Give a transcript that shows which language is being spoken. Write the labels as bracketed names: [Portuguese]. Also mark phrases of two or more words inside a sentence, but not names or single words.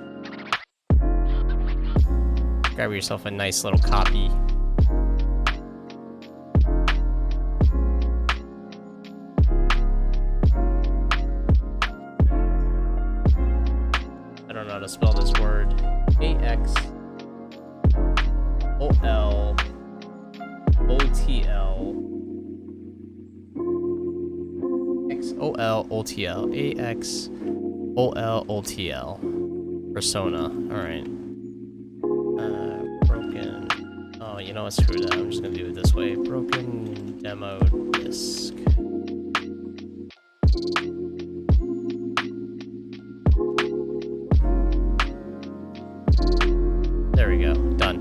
[English] Grab yourself a nice little copy. I don't know how to spell this word. A-X-O-L-O-T-L. X-O-L-O-T-L. A-X-O-L-O-T-L. Persona. Alright. Broken. Oh, you know what? Screw that. I'm just gonna do it this way. Broken demo disc. There we go. Done.